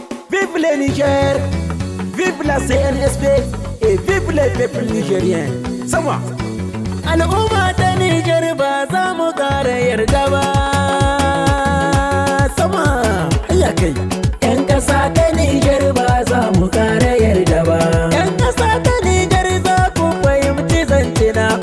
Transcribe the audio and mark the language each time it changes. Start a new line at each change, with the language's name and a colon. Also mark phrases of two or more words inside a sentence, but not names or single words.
French: Vive le Niger, vive la C N S P et vive les peuples nigériens.
Hausa: Sama. Al'umma ta Niger ba za mu ƙara yarda ba. Sama. Hayya kai. Yan ƙasa ta Niger ba za mu ƙara yarda ba. Yan ƙasa ta Niger za ku fahimci zance na.